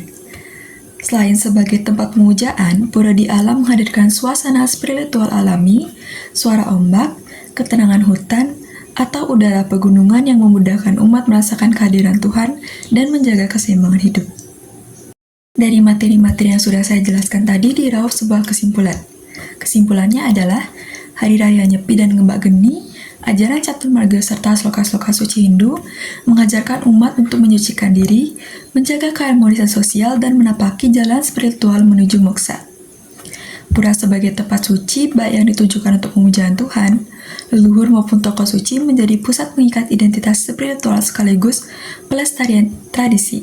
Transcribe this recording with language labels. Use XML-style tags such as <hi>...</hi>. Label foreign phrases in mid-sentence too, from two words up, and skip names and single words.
<id>Selain sebagai tempat pemujaan, pura di alam menghadirkan suasana spiritual alami, suara ombak, ketenangan hutan, atau udara pegunungan yang memudahkan umat merasakan kehadiran Tuhan dan menjaga keseimbangan hidup. Dari materi-materi yang sudah saya jelaskan tadi diraup sebuah kesimpulan. Kesimpulannya adalah Hari Raya Nyepi dan Ngembak Geni, ajaran Caturmarga serta sloka-sloka suci Hindu mengajarkan umat untuk menyucikan diri, menjaga keharmonisan sosial, dan menapaki jalan spiritual menuju moksa. Pura sebagai tempat suci, baik yang ditujukan untuk pemujaan Tuhan, leluhur maupun tokoh suci menjadi pusat pengikat identitas spiritual sekaligus pelestarian tradisi.</id>